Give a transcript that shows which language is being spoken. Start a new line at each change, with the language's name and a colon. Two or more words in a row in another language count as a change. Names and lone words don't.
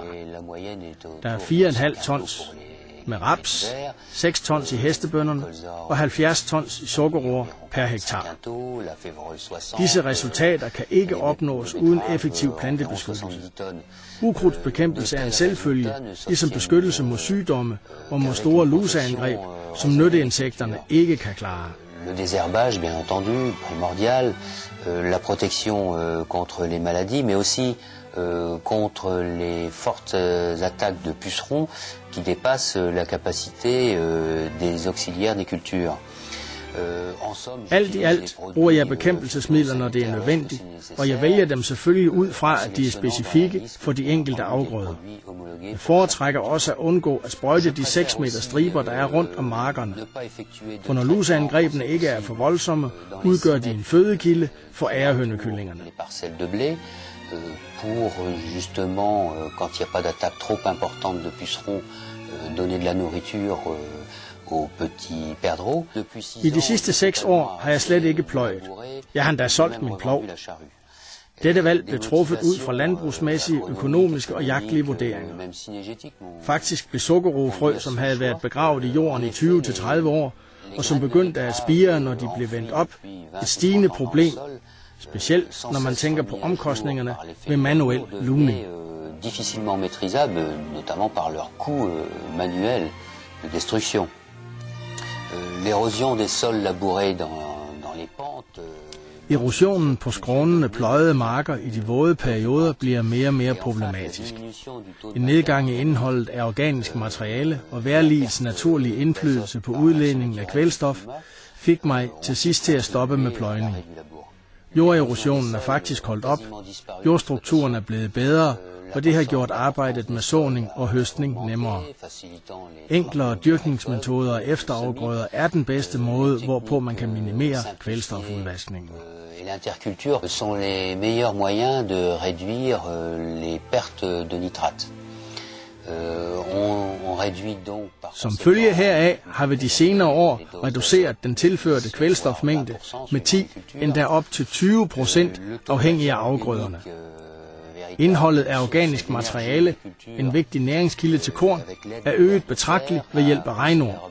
Danish: Der er 4,5 tons med raps, 6 tons i hestebønderne og 70 tons i sukkerroer per hektar. Disse resultater kan ikke opnås uden effektiv plantebeskyttelse. Ukrudtsbekæmpelse er en selvfølge, ligesom beskyttelse mod sygdomme og mod store luseangreb, som nytteinsekterne ikke kan klare.
French: Le désherbage, bien entendu, primordial, la protection contre les maladies, mais aussi contre les fortes attaques de pucerons qui dépassent la capacité des auxiliaires des cultures.
Danish: Alt i alt bruger jeg bekæmpelsesmidler, når det er nødvendigt, og jeg vælger dem selvfølgelig ud fra, at de er specifikke for de enkelte afgrøder. Jeg foretrækker også at undgå at sprøjte de 6 meter striber, der er rundt om markerne. For når luseangrebene ikke er for voldsomme, udgør de en fødekilde for ærehønnekyllingerne.
French: Pour justement, quand il n'y a pas d'attaque trop importante de pucerons, donner de la nourriture aux petits perdreaux.
Danish: I de sidste 6 år har jeg slet ikke pløjet. Jeg har endda solgt min plov. Dette valg blev truffet ud fra landbrugsmæssige, økonomiske og jagtlige vurderinger. Faktisk blev sukkerroefrø, som havde været begravet i jorden i 20-30 år, og som begyndte at spire, når de blev vendt op, et stigende problem, specielt når man tænker på omkostningerne ved manuel lugning.
French: Difficilement maîtrisable, notamment par leur coût manuel de destruction. L'érosion des sols labourés dans les pentes.
Danish: Erosionen på skrånende pløjede marker i de våde perioder bliver mere og mere problematisk. En nedgang i indholdet af organisk materiale og vejrligets naturlige indflydelse på udledningen af kvælstof fik mig til sidst til at stoppe med pløjning. Jorderosionen er faktisk holdt op, jordstrukturen er blevet bedre, og det har gjort arbejdet med såning og høstning nemmere. Enklere dyrkningsmetoder og efterafgrøder er den bedste måde, hvorpå man kan minimere kvælstofudvaskningen.
French: L'interculture sont les meilleurs moyens de réduire les pertes de nitrate.
Danish: Som følge heraf har vi de senere år reduceret den tilførte kvælstofmængde med 10, endda op til 20% afhængig af afgrøderne. Indholdet af organisk materiale, en vigtig næringskilde til korn, er øget betragteligt ved hjælp af regnorm.